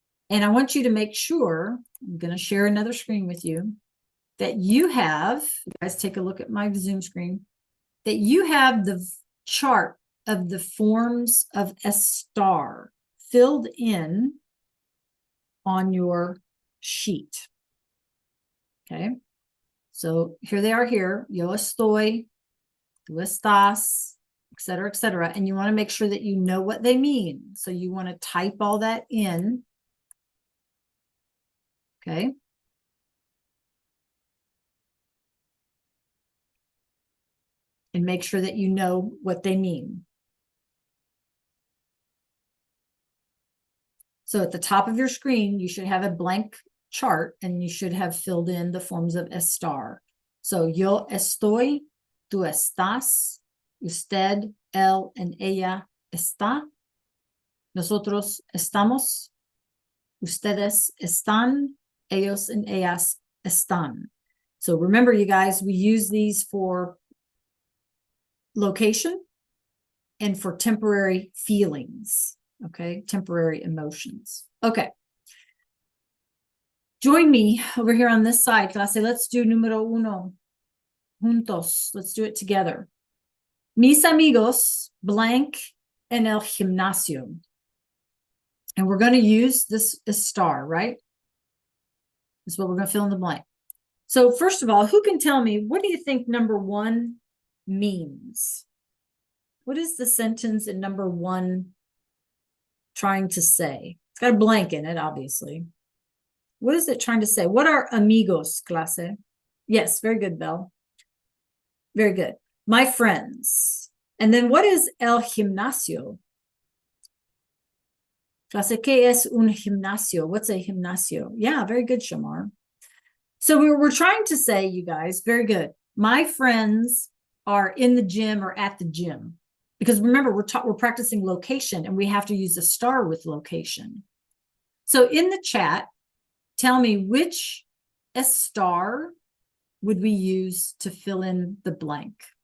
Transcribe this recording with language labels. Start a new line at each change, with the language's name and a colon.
English: And I want you to make sure, I'm going to share another screen with you, that you have, you guys take a look at my Zoom screen, that you have the chart of the forms of estar filled in on your sheet. Okay. So here they are here.
Spanish: Yo estoy, tú estás, et cetera.
English: And you want to make sure that you know what they mean. So you want to type all that in. Okay. And make sure that you know what they mean. So at the top of your screen, you should have a blank chart and you should have filled in the forms of estar.
Spanish: So yo estoy, tú estás, usted, él, and ella está. Nosotros estamos, ustedes están, ellos and ellas están.
English: So remember, you guys, we use these for location and for temporary feelings. Okay, temporary emotions. Okay. Join me over here on this side, clase. Let's do número uno. Juntos. Let's do it together.
Spanish: Mis amigos, blank, en el gimnasio.
English: And we're going to use this estar, right? This is what we're going to fill in the blank. So first of all, who can tell me, what do you think number one means? What is the sentence in number 1 trying to say? It's got a blank in it, obviously. What is it trying to say? What are amigos, clase? Yes, very good, Belle. Very good. My friends. And then what is el gimnasio?
Spanish: Clase, ¿qué es un gimnasio?
English: What's a gimnasio? Yeah, very good, Shamar. So we're trying to say, you guys, very good. My friends are in the gym or at the gym. Because remember, we're practicing location and we have to use a star with location. So in the chat, tell me which star would we use to fill in the blank?